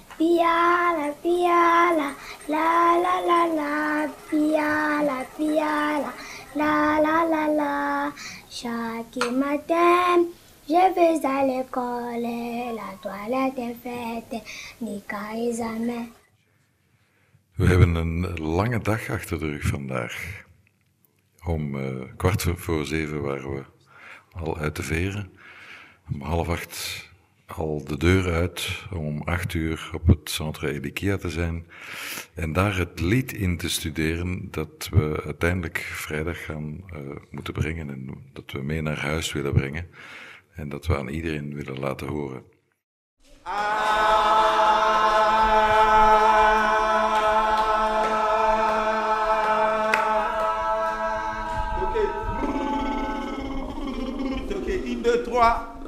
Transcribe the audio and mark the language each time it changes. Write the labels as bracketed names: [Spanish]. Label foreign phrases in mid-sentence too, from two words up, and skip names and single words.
[French] piala, piala, la la la la, piala, piala, la la la la. Chaque matin, je vais à l'école et la toilette est faite, ni examen. [Dutch] We hebben een lange dag achter de rug vandaag. Om 7:15 waren we al uit de veren. Om 7:30 al de deur uit, om 8:00 op het Centre Elikia te zijn. En daar het lied in te studeren dat we uiteindelijk vrijdag gaan moeten brengen. En dat we mee naar huis willen brengen. En dat we aan iedereen willen laten horen. Oké, 1, 2, 3.